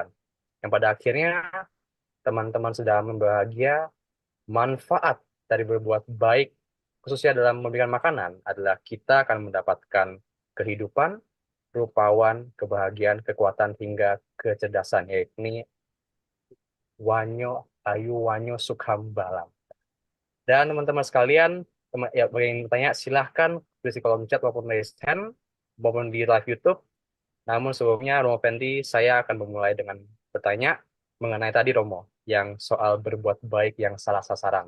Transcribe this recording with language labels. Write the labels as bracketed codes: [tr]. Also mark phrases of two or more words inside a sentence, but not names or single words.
[id] Yang pada akhirnya teman-teman sudah membahagia, manfaat dari berbuat baik, khususnya dalam memberikan makanan, adalah kita akan mendapatkan kehidupan, rupawan, kebahagiaan, kekuatan, hingga kecerdasan, yaitu [pi] wanyo ayu wanyo sukham balam. [id] Dan teman-teman sekalian, ya, bagi yang bertanya, silahkan tulis di kolom chat maupun [en] raise hand [id] maupun di live YouTube. Namun sebelumnya, Romo Fendi, saya akan memulai dengan bertanya mengenai tadi, Romo, yang soal berbuat baik yang salah sasaran.